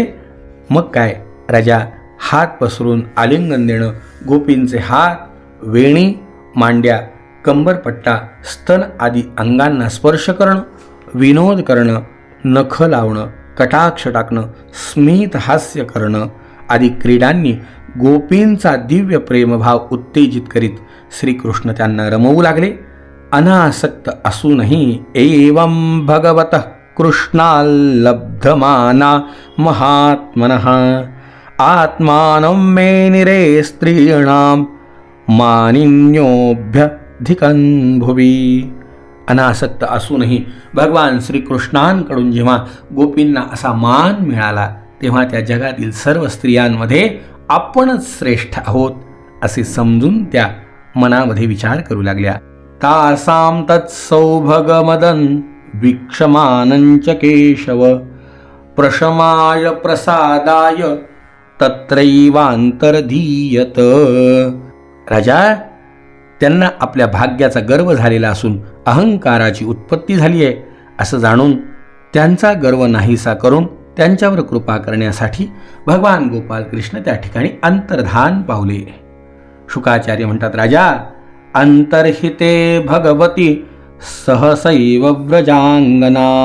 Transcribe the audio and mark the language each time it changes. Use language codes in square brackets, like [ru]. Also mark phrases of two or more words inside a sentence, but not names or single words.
[mr] मग काय राजा, हात पसरून आलिंगन देणं, गोपींचे हात, वेणी, मांड्या, कंबरपट्टा, स्तन आदी अंगांना स्पर्श करणं, विनोद करणं, नख लावणं, कटाक्ष टाकणं, स्मित हास्य करणं आदी क्रीडांनी गोपींचा दिव्य प्रेमभाव उत्तेजित करीत श्रीकृष्ण त्यांना रमवू लागले. अनासक्त असूनही [sa] एवं भगवतः कृष्णाल्लब्धमाना महात्मनः आत्मानं मे निरे स्त्रीणां मानिन्योऽभ्यधिकन् भुवि. [mr] अनासक्त असूनही भगवान श्रीकृष्णांकडून जेव्हा गोपींना असा मान मिळाला, तेव्हा त्या जगातील सर्व स्त्रियांमध्ये आपणच श्रेष्ठ आहोत असे समजून त्या मनामध्ये विचार करू लागल्या. [sa] तासां तत्सौभगमदं वीक्षमानंच केशव प्रशमाय प्रसादाय तत्रैवांतर्धीयत. [mr] राजा, त्यांना आपल्या भाग्याचा गर्व झालेला असून अहंकाराची उत्पत्ती झाली आहे असं जाणून त्यांचा गर्व नाहीसा करून त्यांच्यावर कृपा करण्यासाठी भगवान गोपाल कृष्ण त्या ठिकाणी अंतर्धान पावले. शुकाचार्य म्हणतात, राजा, [sa] अंतर्हिते भगवती सहसैव व्रजांगना.